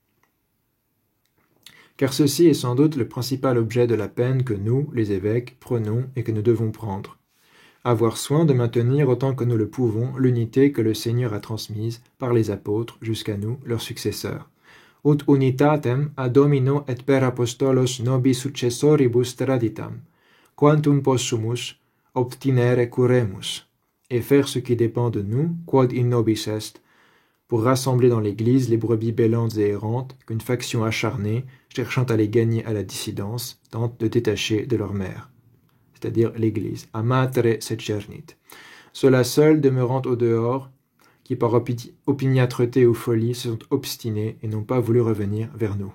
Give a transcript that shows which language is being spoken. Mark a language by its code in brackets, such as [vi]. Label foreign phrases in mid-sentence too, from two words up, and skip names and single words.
[fr] Car ceci est sans doute le principal objet de la peine que nous, les évêques, prenons et que nous devons prendre. Avoir soin de maintenir autant que nous le pouvons l'unité que le Seigneur a transmise par les apôtres jusqu'à nous, leurs successeurs. [la] Ut unitatem ad Domino et per apostolos nobi successoribus traditam, quantum possumus obtinere curemus, [fr] et faire ce qui dépend de nous, [la] quod in nobis est, [fr] pour rassembler dans l'Église les brebis bêlantes et errantes qu'une faction acharnée, cherchant à les gagner à la dissidence, tente de détacher de leur mère, c'est-à-dire l'Église, [la] amatere secernit. [fr] Ceux-là seuls, demeurant au dehors, qui par opiniâtreté ou folie se sont obstinés et n'ont pas voulu revenir vers nous.